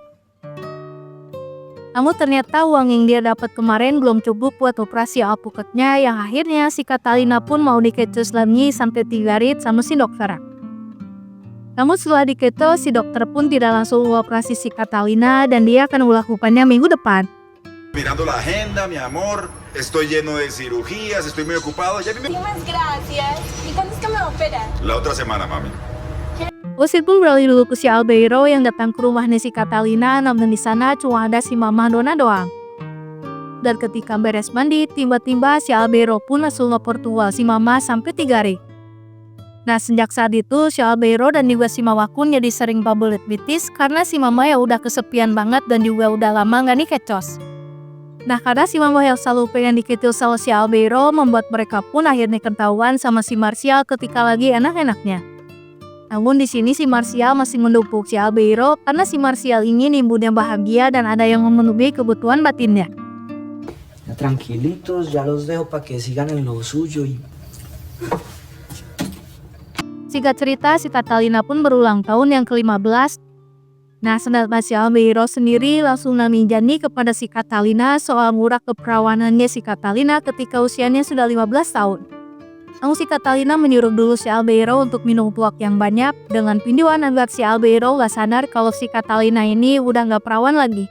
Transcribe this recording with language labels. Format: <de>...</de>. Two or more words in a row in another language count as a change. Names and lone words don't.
<id>Namun ternyata uang yang dia dapat kemarin belum cukup buat operasi alpukatnya, yang akhirnya si Catalina pun mau diketul lagi sampai 3 rit sama si dokter. Namun setelah diketul, si dokter pun tidak langsung mengoperasi si Catalina dan dia akan melakukannya minggu depan.</id> <es>Mirando la agenda, mi amor, estoy lleno de cirugías, estoy muy ocupado. Ya vi... Muchísimas gracias. ¿Y cuándo es que me operan? La otra semana, mami.</es> <id>Osit pun beralih dulu ke si Albeiro yang datang ke rumahnya si Catalina, namun di sana cuma ada si Mamah Donna doang. Dan ketika beres mandi, tiba-tiba si Albeiro pun langsung ke Portugal si Mama sampai 3 hari. Nah sejak saat itu si Albeiro dan juga si Mama pun jadi sering pabulit bitis karena si Mama ya udah kesepian banget dan juga udah lama gak nikecos. Nah karena si Mama yang selalu pengen diketul sama si Albeiro membuat mereka pun akhirnya ketahuan sama si Martial ketika lagi enak-enaknya. Namun di sini si Martial masih mendukung si Albeiro karena si Martial ingin ibunya bahagia dan ada yang memenuhi kebutuhan batinnya.</id> <es>Ya tranquilitos, ya los dejo para que sigan en lo suyo y...</es> <id>Singkat cerita, si Catalina pun berulang tahun yang ke-15. Nah, sedangkan si Albeiro sendiri langsung namin janji kepada si Catalina soal ngurak keperawanannya si Catalina ketika usianya sudah 15 tahun. Namun si Catalina menyuruh dulu si Albeiro untuk minum tuak yang banyak dengan pinduan agar si Albeiro gak sadar kalau si Catalina ini udah gak perawan lagi.</id>